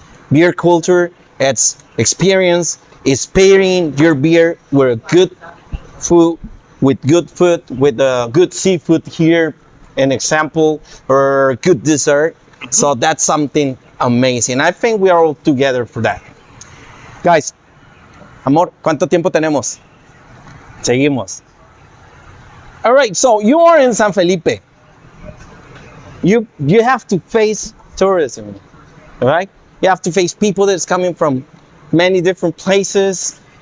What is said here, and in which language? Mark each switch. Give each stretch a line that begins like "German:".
English: Beer culture, it's experience. Is pairing your beer with good food, with good seafood here, an example, or good dessert. So that's something amazing. I think we are all together for that.
Spanish: Guys, amor, ¿cuánto tiempo tenemos? Seguimos.
English: All right, so you are in San Felipe. You have to face tourism, all right? You have to face people that's coming from many different places.